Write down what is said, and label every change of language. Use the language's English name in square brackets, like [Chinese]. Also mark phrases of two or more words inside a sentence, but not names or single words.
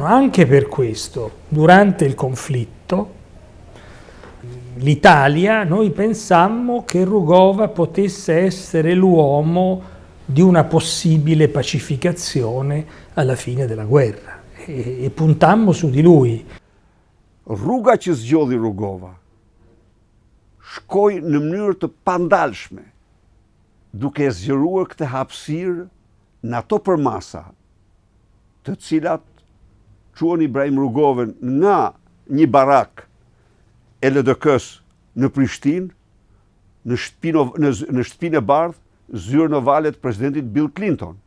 [Italian] Anche per questo, durante il conflitto, l'Italia, noi pensammo che Rugova potesse essere l'uomo di una possibile pacificazione alla fine della guerra e puntammo su di lui. [Albanian] Rruga që zgjodhi Rugova shkoi në mënyrë të pandalshme, duke zgjeruar këtë hapësirë në ato përmasa, të cilat quan Ibrahim Rugovën nga një barak e LDK-s në Prishtinë, në shtëpinë e bardhë, zyrë në valet presidentit Bill Clinton,